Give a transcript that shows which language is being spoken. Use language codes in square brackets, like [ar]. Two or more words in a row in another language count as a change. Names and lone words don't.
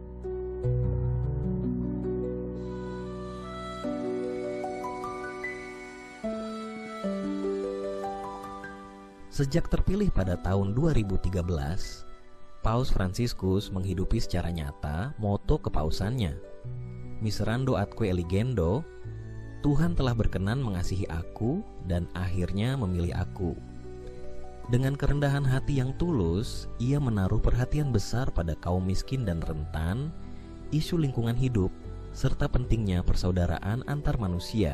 [id] Sejak terpilih pada tahun 2013, Paus Fransiskus menghidupi secara nyata moto kepausannya, [la] Miserando atque eligendo, [id] Tuhan telah berkenan mengasihi aku dan akhirnya memilih aku. Dengan kerendahan hati yang tulus, ia menaruh perhatian besar pada kaum miskin dan rentan, isu lingkungan hidup, serta pentingnya persaudaraan antar manusia.